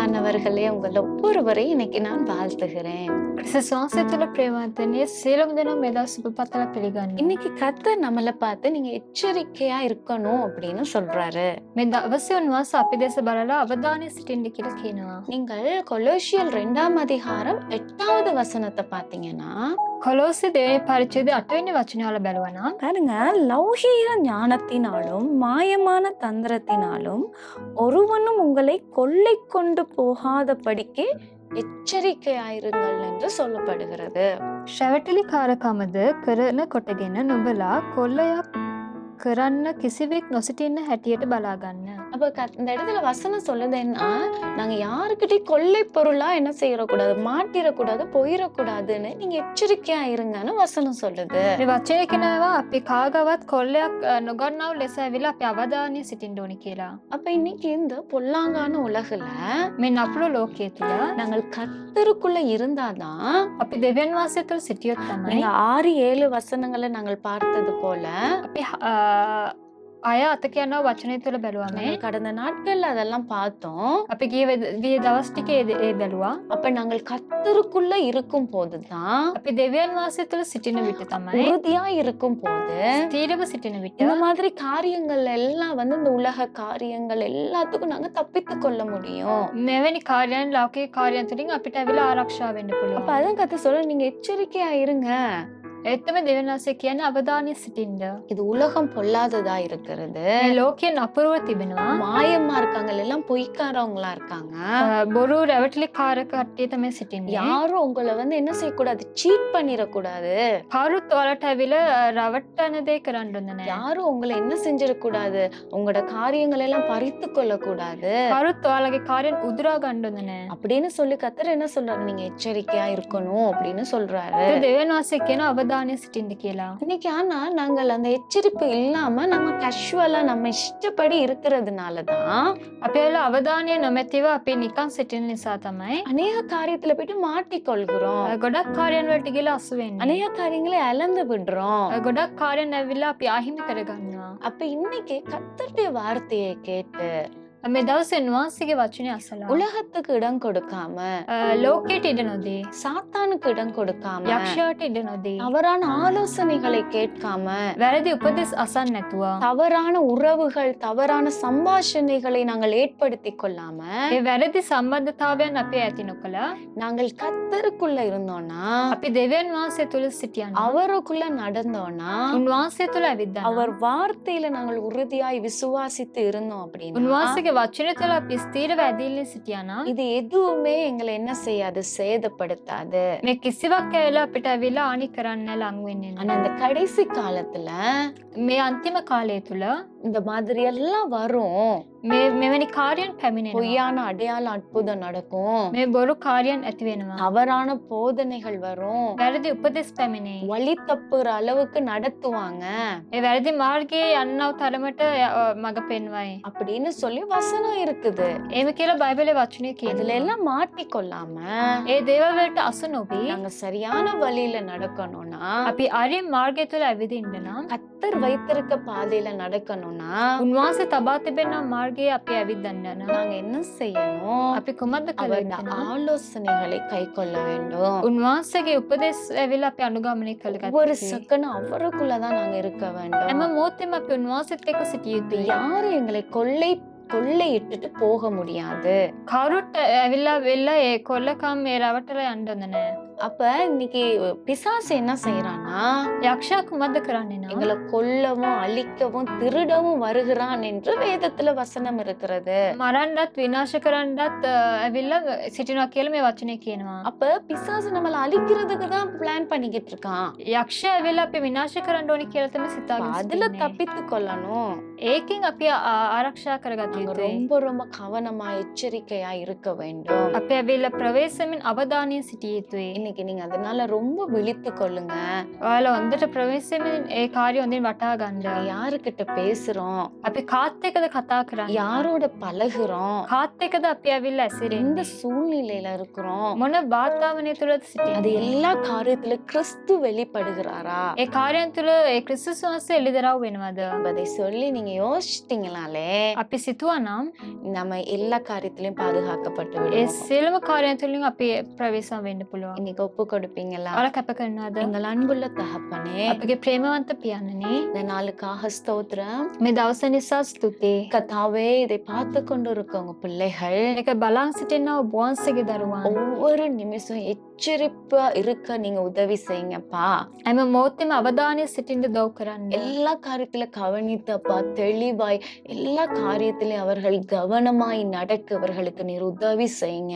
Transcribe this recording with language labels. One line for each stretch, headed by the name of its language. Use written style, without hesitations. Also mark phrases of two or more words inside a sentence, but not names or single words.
Tamil: பிரியமானவர்களே, உங்கள் ஒவ்வொருவரையும் இன்னைக்கு நான் வாழ்த்துகிறேன்.
Sinhala: ශ්වාසය ප්‍රේමවන්තනේ සියලුම දෙනා මේ දවස් සුබ පතලා පිළිගන්නවා.
Tamil: இன்னைக்கு கர்த்தர் நம்மள பார்த்து நீங்க எச்சரிக்கையா இருக்கணும் அப்படின்னு சொல்றாரு.
Sinhala: මේ දවසේ උන්වහන්සේ අපි දෙස බලලා අවධානය සිටින්න කියලා කියනවා.
Tamil: நீங்கள் கொலோசியர் 2ஆம் அதிகாரம் 8வது வசனத்தை பார்த்தீங்கன்னா,
Sinhala: කොලොස්සේ දෙවෙනි පරිච්ඡේදයේ 8 වෙනි වචනය අහලා බලනවා නම්
Tamil: பாருங்க, லௌகீக ஞானத்தினாலும் மாயமான தந்திரத்தினாலும் ஒருவனும் உங்களை கொள்ளை கொண்டு போகாதபடிக்கு எச்சரிக்கையாயிருங்கள் என்று சொல்லப்படுகிறது.
Sinhala: ශ්‍රැවටලි කාරකමද කරන කොටගෙන නුඹලා කොල්ලයක් කරන්න කිසිවෙක් නොසිටින්න හැටියට බලා ගන්න.
Tamil: அப்ப இந்த இடத்துல வசனம் சொல்லுதுன்னா, நாங்க யாருக்கிட்டையும் கொள்ளை பொருளா என்ன செய்யக்கூடாது, மாட்டிடக்கூடாது, போயிடக்கூடாதுன்னு நீங்க எச்சரிக்கையா இருங்கன்னு வசனம் சொல்லுது.
Sinhala: මේ වචනේ කියනවා අපි කාගවත් කොල්ලයක් නොගන්නව ලෙස ඇවිල්ලා අපි අවධානය සිටින්න ඕනි කියලා.
Tamil: அப்ப இன்னைக்கு இந்த பொல்லாங்கான உலகுல
Sinhala: මේ නපුරු ලෝකයේ තුල
Tamil: நாங்கள் கர்த்தருக்குள்ள இருந்தாதான்,
Sinhala: අපි දෙවියන් වහන්සේ තුල සිටියොත් තමයි
Tamil: நீங்க 6-7 வசனங்களை நாங்கள் பார்த்தது போல
Sinhala: අපි අය අත කියනවා වචනය තුල බැලුවාම
Tamil: நாங்கள் கடந்த நாட்கள்ல அதெல்லாம் பார்த்தோம்.
Sinhala: අපි ගිය දවස් ටිකේ ඒ බැලුවා.
Tamil: அப்ப நாங்கள் கர்த்தருக்குள்ள இருக்கும் போதுதான்,
Sinhala: අපි දෙවියන් වහන්සේ තුල සිටින විට තමයි
Tamil: உறுதியா இருக்கும் போது
Sinhala: ස්ථීරව සිටින විට
Tamil: இந்த மாதிரி காரியங்கள் எல்லாம் இந்த உலக காரியங்கள் எல்லாத்துக்கும் நாங்க தப்பித்து கொள்ள முடியும்.
Sinhala: මෙවැනි කාර්යයන් ලෞකික කාර්යයන් තුලින් අපිට ඇවිල්ලා ආරක්ෂා වෙන්න
Tamil: அப்ப
Sinhala: පුළුවන්.
Tamil: அதான் கர்த்தர் சொல்ல, நீங்க எச்சரிக்கையா இருங்க.
Sinhala: ඒත්තම දෙවියන් වහන්සේ කියන්නේ අවධානය සිටින්න.
Tamil: இது உலகம் பொல்லாததா இருக்கிறது,
Sinhala: මේ ලෝකයේ නපුරව තිබෙනවා.
Tamil: மாயமா இருக்காங்க, எல்லாம் பொய்க்காரவங்களா இருக்காங்க.
Sinhala: බොරු රැවටිලි කාරක කට්ටිය තමයි සිටින්නේ.
Tamil: யாரும் உங்களை என்ன செய்யக்கூடாது, சீட் பண்ணிடக்கூடாது.
Sinhala: කවුරුත් ඔයාලට ඇවිල්ලා රවට්ටන දේ කරන්න ඕන නැහැ.
Tamil: யாரும் உங்களை என்ன செஞ்சிடக்கூடாது, உங்களோட காரியங்கள் எல்லாம் பறித்து கொள்ளக்கூடாது
Sinhala: කවුරුත් ඔයාලගේ කාර්යයන් උදුරා ගන්න ඕන නැහැ.
Tamil: அப்படின்னு சொல்லி கர்த்தர் என்ன சொல்றாரு, நீங்க எச்சரிக்கையா இருக்கணும் அப்படின்னு சொல்றாரு.
Sinhala: ඒ දෙවියන් වහන්සේ කියන අවධානය සිටින්න කියලා.
Tamil: இன்னைக்கு ஆனா நாங்கள் அந்த எச்சரிப்பு இல்லாம நம்ம கேஷுவலா நம்ம இஷ்டப்படி இருக்கிறதுனாலதான்
Sinhala: අපි ඇවිල්ලා අවධානය නොමැතිව අපි නිකන් සිටින නිසා තමයි
Tamil: அநேக காரியத்துல போயிட்டு மாட்டிக்கொள்கிறோம்.
Sinhala: ගොඩක් කාර්යයන් වලට ගිහලා අසු වෙන්නේ.
Tamil: அநேக காரியங்களை இழந்து விடுறோம்.
Sinhala: ගොඩක් කාර්යයන් ඇවිල්ලා අපි අහිමි කරගන්නවා.
Tamil: அப்ப இன்னைக்கு கர்த்தருடைய வார்த்தையை கேட்டு
Sinhala: මේ දවසේ උන්වහන්සේගේ වචනේ අසලා
Tamil: உலகத்துக்கு இடம் கொடுக்காம,
Sinhala: ලෝකයට ඉඩ නොදී,
Tamil: சாத்தானுக்கு இடம் கொடுக்காம,
Sinhala: යක්ෂයාට ඉඩ නොදී,
Tamil: தவறான ஆலோசனைகளை கேட்காம,
Sinhala: වැරදි උපදෙස් අසන්න නැතුව,
Tamil: தவறான உறவுகள், தவறான சம்பாஷணைகளை நாங்கள் ஏற்படுத்தி கொள்ளாம,
Sinhala: ඒ වැරදි සම්බන්ධතාවයන් අපි ඇති නොකලා
Tamil: நாங்கள் கர்த்தருக்குள்ள இருந்தோம்னா,
Sinhala: අපි දෙවියන් වහන්සේ තුල සිටියනම්,
Tamil: அவருக்குள்ள நடந்தோம்னா,
Sinhala: උන්වහන්සේ තුල ඇවිද්දා
Tamil: அவர் வார்த்தையில நாங்கள் உறுதியாய் விசுவாசித்து இருந்தோம் அப்படின்னா,
Sinhala: උන්වහන්සේගේ වචනේ තුල අපි ස්ථීරව ඇදහිල්ලේ සිටියානම්
Tamil: இது எதுவுமே எங்களை என்ன செய்யாது, சேதப்படுத்தாது.
Sinhala: මේ කිසිවක් ඇවිල්ලා අපිට ඇවිල්ලා හානි කරන්න ලං වෙන්නේ
Tamil: ஆனா
Sinhala: නැහැ.
Tamil: இந்த கடைசி காலத்துல
Sinhala: මේ අන්තිම කාලය තුල
Tamil: இந்த மாதிரி எல்லாம் வரும்.
Sinhala: මෙවැනි කාර්යයන් පැමිණෙනවා.
Tamil: பொய்யான அடையாள அற்புதம் நடக்கும்,
Sinhala: මේ බොරු කාර්යයන් ඇති වෙනවා.
Tamil: தவறான போதனைகள் வரும்,
Sinhala: වැරදි උපදෙස් පැමිණේ.
Tamil: வழி தப்புற அளவுக்கு நடத்துவாங்க
Sinhala: ඒ වැරදි මාර්ගයේ යන්නව තරමට මඟ පෙන්වයි.
Tamil: அப்படின்னு சொல்லி வசனம் இருக்குது.
Sinhala: එහෙම කියලා බයිබලයේ වචනේ
Tamil: அதுல
Sinhala: කියනවා.
Tamil: எல்லாம் மாட்டிக்கொள்ளாம
Sinhala: ඒ දේවල් වලට අසු නොවි
Tamil: நாங்க சரியான வழியில நடக்கணும்னா,
Sinhala: අපි ආර්ය මාර්ගය තුල ඇවිදින්න නම්,
Tamil: கர்த்தர் வைத்திருக்க பாதையில நடக்கணும்னா
Sinhala: උන්වහන්සේ තබා තිබෙන මාර්ගයේ අපි ඇවිදන්න නම්
Tamil: நாங்க என்ன செய்யணும்,
Sinhala: අපි කොහොමද කළ
Tamil: அவருடைய
Sinhala: යුත්තේ?
Tamil: ஆலோசனைகளை கை கொள்ள வேண்டும்.
Sinhala: උන්වහන්සේගේ උපදෙස් ඇවිල්ලා අපි අනුගමනය කළ
Tamil: ஒவ்வொரு
Sinhala: යුතුයි.
Tamil: செகண்டும் அவருக்குள்ளதான் நாங்க இருக்க வேண்டும்.
Sinhala: හැම මොහොතෙම අපි උන්වහන්සේත් එක්ක සිටිය යුතුයි.
Tamil: யாரும் எங்களை கொள்ளையிட்டுட்டு போக முடியாது.
Sinhala: කවුරුත් ඇවිල්ලා වෙල්ලා ඒ කොල්ලකම් මේ රවටලා යන්න හොඳ නැහැ.
Tamil: அப்ப இன்னைக்கு பிசாசு என்ன செய்யறான்னா,
Sinhala: යක්ෂයා කුමක්ද කරන්නේ නම්
Tamil: எங்களை கொல்லவும் அழிக்கவும் திருடவும் வருகிறான் என்று வேதத்துல வசனம் இருக்கிறது.
Sinhala: මරන්නත් විනාශ කරන්නත් ඇවිල්ලා සිටිනවා කියලා මේ වචනේ කියනවා.
Tamil: அப்ப பிசாசு நம்மள அழிக்கிறதுக்கு தான் பிளான் பண்ணிக்கிட்டு இருக்கான்.
Sinhala: යක්ෂයා ඇවිල්ලා අපි විනාශ කරන්න ඕනි කියලා තමයි
Tamil: அப்ப
Sinhala: සිතාගෙන
Tamil: அதுல
Sinhala: සිටින්නේ.
Tamil: தப்பித்து கொள்ளணும்.
Sinhala: ඒකෙන් අපි ආරක්ෂා කරගත
Tamil: நாங்க
Sinhala: යුතුයි.
Tamil: ரொம்ப ரொம்ப கவனமா எச்சரிக்கையா இருக்க வேண்டும்.
Sinhala: අපි ඇවිල්ලා ප්‍රවේශමෙන් අවධානයෙන් සිටිය යුතුයි.
Tamil: இன்னைக்கு நீங்க அதனால ரொம்ப விழித்து கொள்ளுங்க.
Sinhala: ඔයාලා හොඳට ප්‍රවේශමෙන් ඒ කාර්ය හොඳින් වටහා ගන්න.
Tamil: யாருக்கிட்ட பேசுறோம்,
Sinhala: අපි කාත් එක්කද කතා කරන්නේ?
Tamil: யாரோட பழகுறோம்,
Sinhala: කාත් එක්කද අපි ඇවිල්ලා
Tamil: எந்த
Sinhala: ඇසිරෙන්නේ?
Tamil: சூழ்நிலையில இருக்கிறோம்,
Sinhala: මොන වාතාවරණය තුලද
Tamil: அது
Sinhala: සිටින්නේ?
Tamil: எல்லா காரியத்துல கிறிஸ்து வெளிப்படுகிறாரா
Sinhala: ඒ කාර්යයන් තුල ඒ ක්‍රිස්තුස් වහන්සේ එළිදරව් වෙනවද?
Tamil: என்பதை சொல்லி நீங்க நீங்க யோசிச்சிட்டீங்கனாலே
Sinhala: අපි සිතුවනම්
Tamil: நம்ம எல்லா காரியத்திலயும் பாதுகாக்கப்பட்டு
Sinhala: ඒ
Tamil: விடுவோம்.
Sinhala: සියලුම කාර්යයන් තුළින් අපි ප්‍රවේශම් වෙන්න පුළුවන්.
Tamil: இன்னைக்கு ஒப்பு கொடுப்பீங்களா?
Sinhala: ඔයාලා කැප කරනවද?
Tamil: எங்கள் அன்புள்ள தகப்பனே,
Sinhala: අපගේ ප්‍රේමවන්ත පියාණනි,
Tamil: இந்த நாளுக்காக ஸ்தோத்திரம்.
Sinhala: මේ දවස නිසා ස්තුතියි.
Tamil: கர்த்தாவே, இதை பார்த்து கொண்டு இருக்கவங்க பிள்ளைகள்
Sinhala: මේක බලන් සිටිනා ඔබ වහන්සේගේ දරුවන්
Tamil: ஒவ்வொரு நிமிஷம் எச்சரிப்பா இருக்க நீங்க உதவி செய்யுங்கப்பா.
Sinhala: හැම මොහොතේම අවධානය සිටින්න දව් කරන්න.
Tamil: எல்லா காரியத்துல கவனித்தப்பா, தெளிவாய் எல்லா காரியத்திலும் அவர்கள் கவனமாய் நடக்க அவர்களுக்கு நீர் உதவி செய்யுங்க.